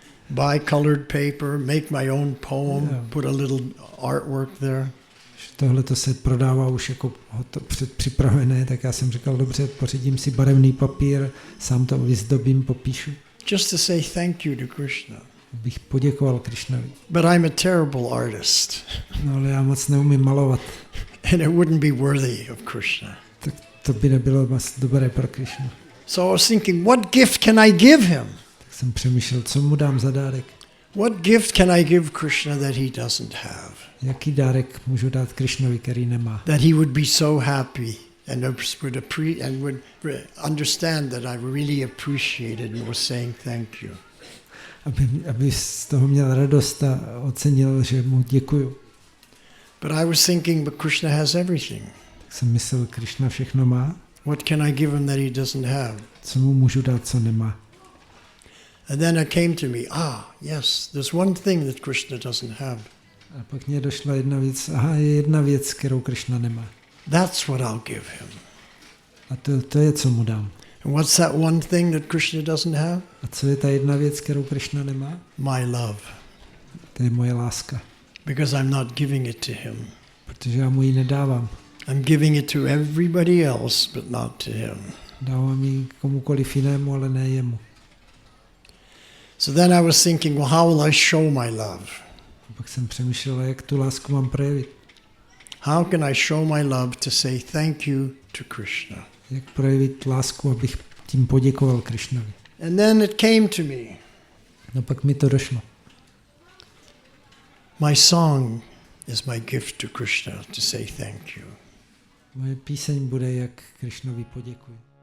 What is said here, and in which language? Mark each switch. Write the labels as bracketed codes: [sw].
[en] Buy colored paper, make my own poem, put a little artwork there. [cs] Tohle to se prodává už jako předpřipravené, tak já jsem říkal, dobře, pořídím si barevný papír, sám to vyzdobím, popíšu. [en] Just to say thank you to Krishna. [cs] Bych poděkoval Krishnovi. [en] But I'm a terrible artist. [cs] No ale já moc neumím malovat. [en] And it wouldn't be worthy of Krishna. [cs] Tak to by nebylo moc dobré pro Krishnu. [en] So I was thinking, what gift can I give him? [cs] Tak jsem přemýšlel, co mu dám za dárek. [en] What gift can I give Krishna that he doesn't have? [cs] Jaký dárek můžu dát Krishnovi, který nemá? [en] That he would be so happy and would understand that I really appreciated and was saying thank you. [cs] Aby z toho měl radost a ocenil, že mu děkuju. [en] But I was thinking, but Krishna has everything. [cs] Tak jsem myslel, Krishna všechno má. [en] What can I give him that he doesn't have? [cs] Co mu můžu dát, co nemá? [en] And then it came to me, yes, there's one thing that Krishna doesn't have. [cs] A pak mě došla jedna věc, je jedna věc, kterou Krishna nemá. [en] That's what I'll give him. [cs] A to je, co mu dám. [en] And what's that one thing that Krishna doesn't have? [cs] A co je ta jedna věc, kterou Krishna nemá? [en] My love. [cs] To je moje láska. [en] Because I'm not giving it to him. [cs] Protože já mu ji nedávám. [en] I'm giving it to everybody else, but not to him. [cs] Dávám ji komukoliv jinému, ale ne jemu. [en] So then I was thinking, well, how will I show my love? [cs] A pak jsem přemýšlel, jak tu lásku mám projevit. [en] How can I show my love to say thank you to Krishna? [cs] Jak projevit lásku, abych tím poděkoval Krishnovi. [en] And then it came to me. [cs] No pak mi to došlo. [en] My song is my gift to Krishna to say thank you. [cs] Moje píseň bude, jak Krishnovi poděkuji.